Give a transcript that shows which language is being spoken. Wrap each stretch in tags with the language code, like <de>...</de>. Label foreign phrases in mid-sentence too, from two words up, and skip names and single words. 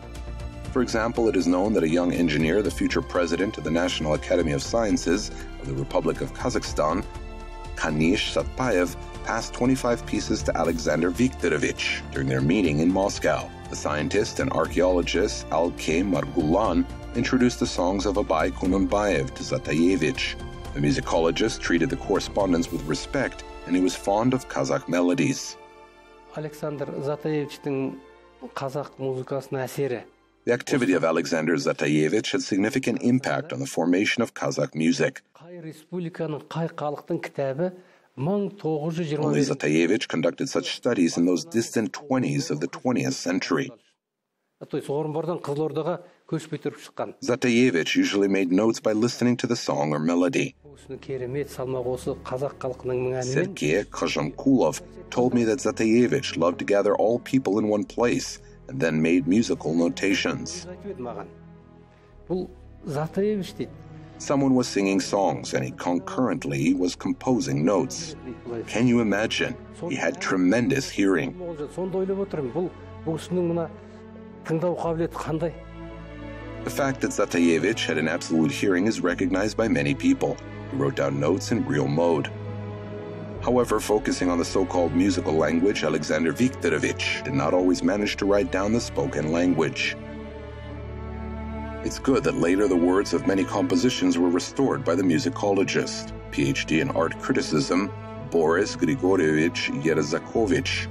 <en>For example, it is known that a young engineer, the future president of the National Academy of Sciences of the Republic of Kazakhstan, Kanish Satpayev, passed 25 pieces to Alexander Viktorovich during their meeting in Moscow. The scientist and archaeologist Alkay Margulan introduced the songs of Abay Kununbayev to Zataevich. The musicologist treated the correspondence with respect, and he was fond of Kazakh melodies.</en> <kk>Александр Затаевичтің Kazakh музыкасына әсері.</kk> <en>The activity of Alexander Zataevich had significant impact on the formation of Kazakh music.</en> <kk>Қай республиканың қай халықтың кітабы</kk> <en>Only 1925 Zataevich conducted such studies in those distant 20s of the 20th century.</en> <ru>То есть</ru> <kk>Орынбордан Қызылордаға көшпей тұрып шыққан.</kk> <en>Zataevich usually made notes by listening to the song or melody.</en> <kk>Осыны керемет салмақ осы қазақ халқының әнімен</kk> <en>Sergei Kozhamkulov told me that Zataevich loved to gather all people in one place and then made musical notations.</en> <kk>айтып еді маған. Бұл Затаевич дейді.</kk> <en>Someone was singing songs and he concurrently was composing notes. Can you imagine? He had tremendous hearing.</en> <kk>Сонда ойлап отырмын, бұл кісінің мына тыңдау қабілеті қандай?</kk> <en>The fact that Zataevich had an absolute hearing is recognized by many people. He wrote down notes in real mode. However, focusing on the so-called musical language, Alexander Viktorovich did not always manage to write down the spoken language. It's good that later the words of many compositions were restored by the musicologist, PhD in art criticism, Boris Grigorievich Yerzakovich.</en>